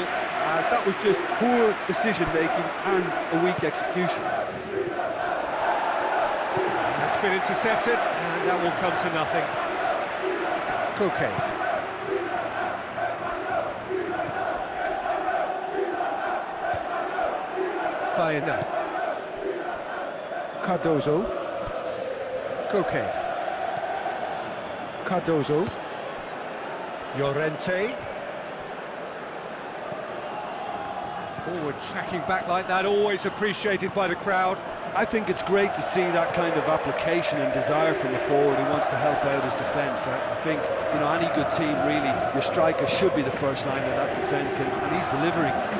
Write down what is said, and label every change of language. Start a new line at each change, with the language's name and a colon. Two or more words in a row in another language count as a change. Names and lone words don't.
English: That was just poor decision-making and a weak execution. That's been intercepted, and that will come to nothing. Koke. Baena. Cardozo. Koke. Cardozo. Llorente. Forward tracking back like that, always appreciated by the crowd. I think it's great to see that kind of application and desire from a forward who wants to help out his defence. I think, you know, any good team, really, your striker should be the first line of that defence, and he's delivering.